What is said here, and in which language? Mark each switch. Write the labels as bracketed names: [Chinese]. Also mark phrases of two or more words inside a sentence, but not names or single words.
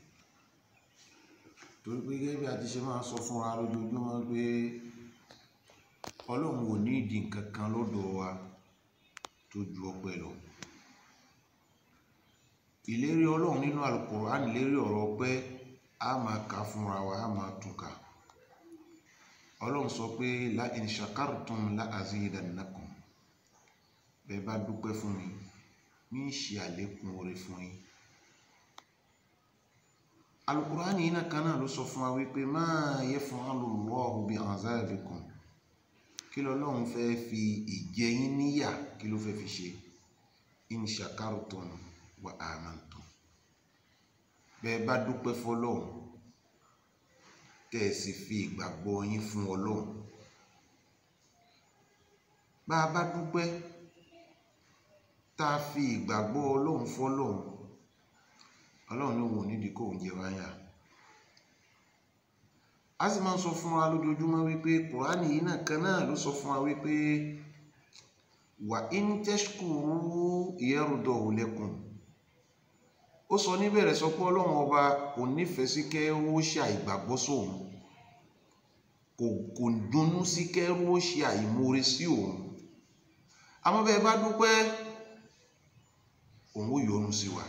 [Yoruba] Torí pé gẹ́gẹ́ bí a ti ṣe máa sọ fún wa lójoojúmọ́ pé Ọlọ́run ò ní ìdí nǹkan kan lọ́dọ̀ wa tó ju ọpẹ́ lọ. Ìlérí Ọlọ́run nínú Al-Qur'an lérí ọ̀rọ̀ ọpẹ́ a máa kà fúnra wa, a máa tún kà. Ọlọ́run sọ pé [Arabic] لئن شكرتم لأزيدنكم. [Yoruba] Bẹ́ẹ̀ bá dúpẹ́ fún mi, mi ṣe àlékún oore fún yín. Al-Qur'an yìí náà kan náà ló sọ fún wa wípé [Arabic] ما يفعل الله بعذابكم. [Yoruba] Kí l'Ọlọ́run fẹ́ fi ìjẹ yín níyà, kí ló fẹ́ fi ṣe? [Arabic] إن شكرتم وآمنتم. [Yoruba] Bẹ́ẹ̀ bá dúpẹ́ f'Ọlọ́run, tẹ́ ẹ sì fi ìgbàgbọ́ yín fún Ọlọ́run. Bá a bá dúpẹ́ tá a fi ìgbàgbọ́ Ọlọ́run f'Ọlọ́run, Ọlọ́run ní òun nídìí kó ń jẹ wáyà. A sì máa ń sọ fún wa lójoojúmọ́ wípé Kùránì yìí náà kan náà ló sọ fún wa wípé [Arabic] وإن تشكروا يرضه لكم. [Yoruba] Ó sọ níbẹ̀rẹ̀ sọ pé Ọlọ́run ọba kò nífẹ̀ẹ́ sí kẹ́rú ó ṣe àìgbàgbọ́ sóun, kò dunnú sí kẹ́rú ó ṣe àìmoore sí òun. Àmọ́ bẹ́ẹ̀ bá dúpẹ́, òun ó yọ́nú sí wa.